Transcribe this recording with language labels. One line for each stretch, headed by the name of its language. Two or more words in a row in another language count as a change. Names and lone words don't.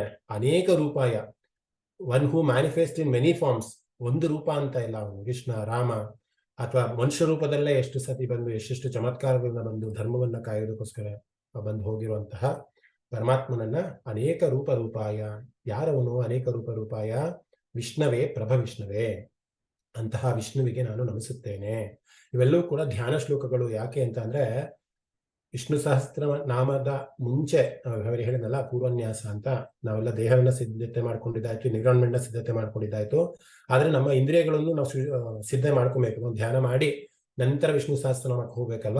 Sanskrit: ಅನೇಕ ರೂಪಾಯ,
English: one who manifest in many forms.
Kannada: ಒಂದು ರೂಪ ಅಂತ ಇಲ್ಲ ಅವನು. ಕೃಷ್ಣ, ರಾಮ ಅಥವಾ ಮನುಷ್ಯ ರೂಪದಲ್ಲೇ ಎಷ್ಟು ಸತಿ ಬಂದು ಎಷ್ಟೆಷ್ಟು ಚಮತ್ಕಾರಗಳನ್ನ ಬಂದು ಧರ್ಮವನ್ನ ಕಾಯೋದಕ್ಕೋಸ್ಕರ ಬಂದು ಹೋಗಿರುವಂತಹ ಪರಮಾತ್ಮನನ್ನ
Sanskrit: ಅನೇಕ ರೂಪಾಯ. ಯಾರವನು? ಅನೇಕ ರೂಪಾಯ ವಿಷ್ಣವೇ, ವಿಷ್ಣವೇ.
Kannada: ಅಂತಹ ವಿಷ್ಣುವಿಗೆ ನಾನು ನಮಿಸುತ್ತೇನೆ. ಇವೆಲ್ಲವೂ ಕೂಡ ಧ್ಯಾನ ಶ್ಲೋಕಗಳು. ಯಾಕೆ ಅಂತ ಅಂದ್ರೆ, ವಿಷ್ಣು ಸಹಸ್ರ ನಾಮದ ಮುಂಚೆ ಹೇಳಿದ್ನಲ್ಲ ಪೂರ್ವನ್ಯಾಸ ಅಂತ, ನಾವೆಲ್ಲ ದೇಹವನ್ನ ಸಿದ್ಧತೆ ಮಾಡ್ಕೊಂಡಿದ್ದಾಯ್ತು, ಎನ್ವಿರಾನ್ಮೆಂಟ್ ನ ಸಿದ್ಧತೆ ಮಾಡ್ಕೊಂಡಿದ್ದಾಯ್ತು. ಆದ್ರೆ ನಮ್ಮ ಇಂದ್ರಿಯಗಳನ್ನು ನಾವು ಸಿದ್ಧ ಮಾಡ್ಕೊಬೇಕು, ಧ್ಯಾನ ಮಾಡಿ ನಂತರ ವಿಷ್ಣು ಸಹಸ್ರನಾಮಕ್ಕೆ ಹೋಗ್ಬೇಕಲ್ವಾ.